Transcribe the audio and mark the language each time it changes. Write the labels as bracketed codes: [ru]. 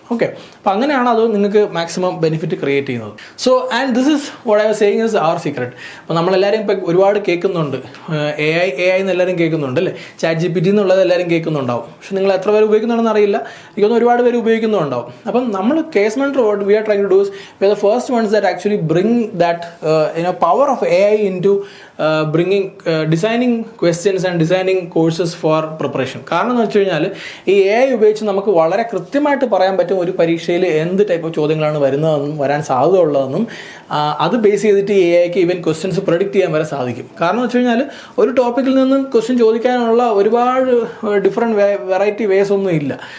[ml] Okay, അപ്പോൾ അങ്ങനെയാണ് അത് നിങ്ങൾക്ക് മാക്സിമം ബെനിഫിറ്റ് ക്രിയേറ്റ് ചെയ്യുന്നത്. [en] So and this is what I was saying is our secret. [ml] അപ്പോൾ നമ്മളെല്ലാവരും ഇപ്പോൾ ഒരുപാട് കേൾക്കുന്നുണ്ട്, AI എന്ന് എല്ലാവരും കേൾക്കുന്നുണ്ട് അല്ലേ, ChatGPT എന്നുള്ളത് എല്ലാവരും കേൾക്കുന്നുണ്ടാവും. പക്ഷെ നിങ്ങൾ എത്ര പേര് ഉപയോഗിക്കുന്നുണ്ടെന്ന് അറിയില്ല. എനിക്കൊന്ന് ഒരുപാട് പേര് ഉപയോഗിക്കുന്നുണ്ടാവും. അപ്പം നമ്മൾ [en] KS Mentor what we are trying to do is we are the first ones that actually bring that power of AI into bringing designing questions and designing courses for preparation. [ml] കാരണം എന്ന് വെച്ച് കഴിഞ്ഞാൽ ഈ AI ഉപയോഗിച്ച് നമുക്ക് വളരെ കൃത്യമായിട്ട് പറയാൻ പറ്റും ഒരു പരീക്ഷയിൽ എന്ത് ടൈപ്പ് ഓഫ് ചോദ്യങ്ങളാണ് വരുന്നതെന്നും വരാൻ സാധ്യത ഉള്ളതെന്നും അത് ബേസ് ചെയ്തിട്ട് AIക്ക് ഈവൻ ക്വസ്റ്റ്യൻസ് പ്രഡിക്റ്റ് ചെയ്യാൻ വരെ സാധിക്കും. കാരണം എന്ന് വെച്ച് കഴിഞ്ഞാൽ ഒരു ടോപ്പിക്കിൽ നിന്നും ക്വസ്റ്റ്യൻ ചോദിക്കാനുള്ള ഒരുപാട് ഡിഫറെൻറ്റ് വെറൈറ്റി വേസ് ഒന്നും ഇല്ല.